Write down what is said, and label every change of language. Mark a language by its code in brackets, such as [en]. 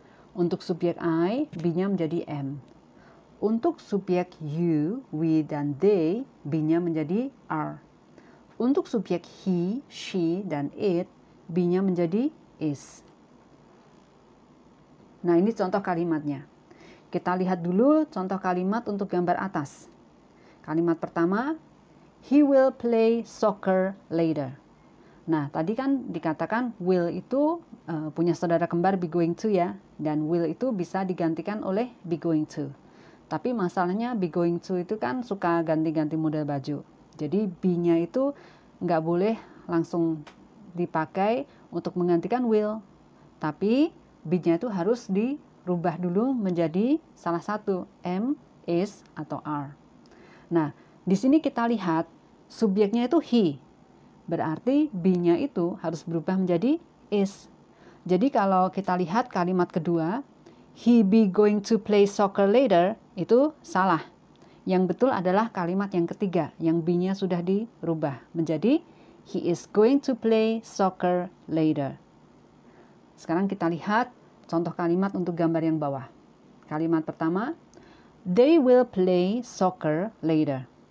[id] Untuk subjek I, be-nya menjadi am. Untuk subjek you, we, dan they, be-nya menjadi are. Untuk subjek he, she, dan it, be-nya menjadi is. Nah, ini contoh kalimatnya. Kita lihat dulu contoh kalimat untuk gambar atas. Kalimat pertama, [en] he will play soccer later. [id] Nah, tadi kan dikatakan will itu punya saudara kembar be going to ya. Dan will itu bisa digantikan oleh be going to. Tapi masalahnya be going to itu kan suka ganti-ganti model baju. Jadi be-nya itu nggak boleh langsung dipakai untuk menggantikan will. Tapi be-nya itu harus dirubah dulu menjadi salah satu am, is, atau are. Nah, di sini kita lihat subjeknya itu he. Berarti be-nya itu harus berubah menjadi is. Jadi kalau kita lihat kalimat kedua, [en] he be going to play soccer later, [id] itu salah. Yang betul adalah kalimat yang ketiga, yang be-nya sudah dirubah menjadi [en] he is going to play soccer later. [id] Sekarang kita lihat contoh kalimat untuk gambar yang bawah. Kalimat pertama, [en] they will play soccer later.